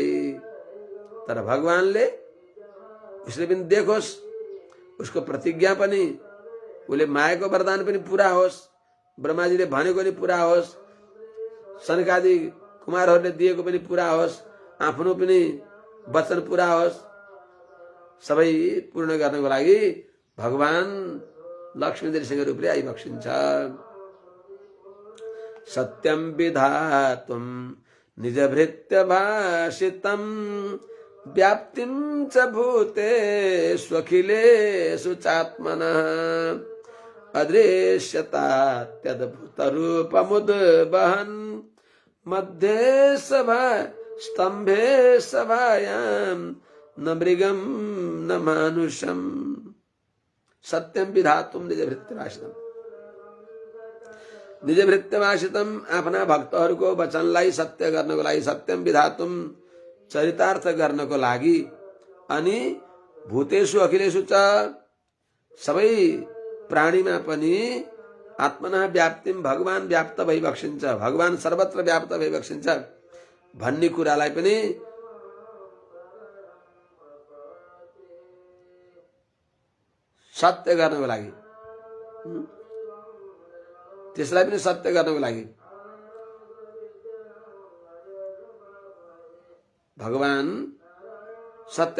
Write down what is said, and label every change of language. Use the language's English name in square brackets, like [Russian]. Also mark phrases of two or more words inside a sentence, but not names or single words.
[Nepali] तर भगवानले उसले पनि देखोस्, उसको प्रतिज्ञा पनि, उसले मायाको वरदान पनि पूरा होस्, ब्रह्माजीले भनेको पनि पूरा होस्, सनकादि कुमारहरूले दिएको पनि पूरा होस्, आफ्नो पनि वचन पूरा होस्, सबै पूर्ण गर्नको लागि भगवान लक्ष्मी नृसिंह रूपले आइबक्सिन्छ। [Sanskrit] सत्यम विधातुम निजभृत्य भाषितम व्याप्तिं च भूतेषु अखिलेषु चात्मनः अदृश्यतात्यद्भुतरूपमुद्वहन् मध्ये सभा स्तंभे सभायां न मृगं न मानुषम। सत्यम विधातुम निजभृत्यभाषितम, निजभृत्यभाषितम [Nepali] आफ्ना भक्तहरूको वचनलाई सत्य गर्नको लागि, [Sanskrit] सत्यम विधातुम [Nepali] चरितार्थ गर्नको लागि, अनि [Sanskrit] भूतेषु अखिलेषु च [Nepali] सबै प्राणीमा पनि [Sanskrit] आत्मना व्याप्तिम [Nepali] भगवान व्याप्त भइबक्सिन्छ, भगवान सर्वत्र व्याप्त भइबक्सिन्छ भन्ने कुरालाई पनि सत्य गर्नको लागि, त्यसलाई पनि सत्य गर्नको लागि भगवान सत्य